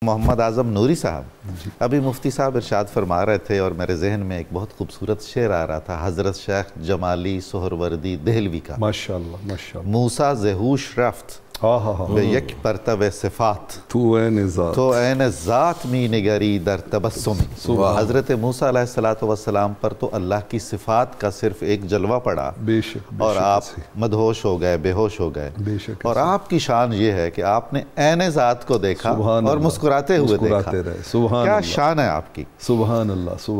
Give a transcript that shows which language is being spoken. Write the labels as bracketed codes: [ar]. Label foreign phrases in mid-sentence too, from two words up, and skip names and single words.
[ur] محمد اعظم نوری صاحب، ابھی مفتی صاحب ارشاد فرما رہے تھے اور میرے ذہن میں ایک بہت خوبصورت شعر آ رہا تھا حضرت شیخ جمالی سہروردی دہلوی کا، ماشاءاللہ ماشاءاللہ، [fa] موسیٰ زہوش رفت به یک پرتو صفات تو عین ذات، تو عین ذات می نگری در تبسمی۔ [ur] حضرت موسیٰ [ar] علیہ السلام [ur] پر تو اللہ کی صفات کا صرف ایک جلوہ پڑا بے شک، اور آپ مدہوش ہو گئے، بے ہوش ہو گئے، بے شک، اور آپ کی شان یہ ہے کہ آپ نے عین ذات کو دیکھا اور مسکراتے ہوئے دیکھا۔ کیا شان ہے آپ کی، [ar] سبحان اللہ، سبحان